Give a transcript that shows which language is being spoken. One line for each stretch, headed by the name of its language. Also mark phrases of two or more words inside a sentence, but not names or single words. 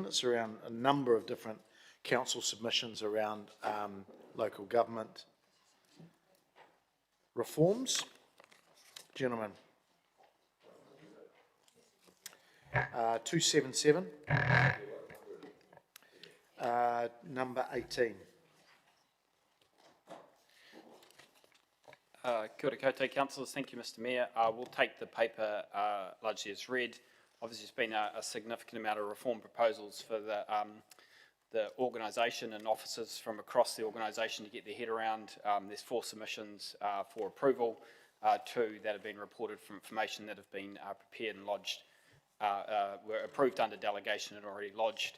English: It's around a number of different council submissions around local government reforms. Gentlemen. 277. Number 18.
Māori: Kia ora koutou,
English: councillors. Thank you, Mr Mayor. We'll take the paper largely as read. Obviously, there's been a significant amount of reform proposals for the organisation and officers from across the organisation to get their head around. There's 4 submissions for approval, 2 that have been reported from information that have been prepared and lodged, were approved under delegation and already lodged.